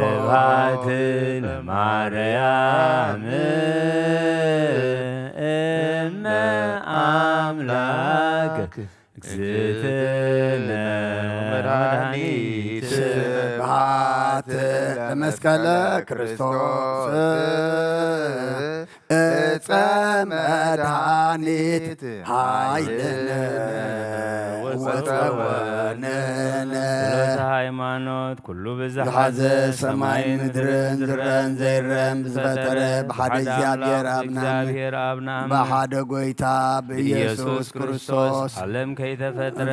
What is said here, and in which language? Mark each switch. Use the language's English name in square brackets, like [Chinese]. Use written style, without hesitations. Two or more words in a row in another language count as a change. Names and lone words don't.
[Geez] ስብሐት ለማርያም እመ አምላክ እግዝእትነ መድኃኒት ስብሐት ለመስቀለ ክርስቶስ ዕፀ መድኃኒት ኃይልነ ወፀወንነ ጸሎተ ሃይማኖት ኩሉ [Tigrinya] ዝሓዘ ሰማይን ምድርን ዝረአን ዘይረአን ብዝፈጠረ ብሓደ እግዚአብሔር አብና ብሓደ ጎይታ ብኢየሱስ ክርስቶስ ዓለም ከይተፈጥረ